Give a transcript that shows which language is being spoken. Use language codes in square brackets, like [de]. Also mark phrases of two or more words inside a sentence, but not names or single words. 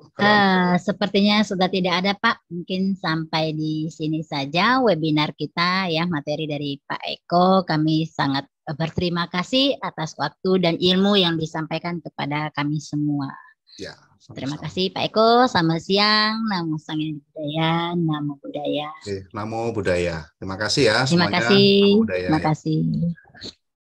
[id] Sepertinya sudah tidak ada Pak. Mungkin sampai di sini saja webinar kita ya, materi dari Pak Eko. Kami sangat berterima kasih atas waktu dan ilmu yang disampaikan kepada kami semua. Ya, terima kasih Pak Eko. Selamat siang. [pi] Namo Sang Hyang Budaya, Namo Buddhaya. Oke, Namo Buddhaya. [id] Terima kasih ya Terima semuanya. kasih. [pi] Namo Buddhaya, [id] Terima ya. kasih.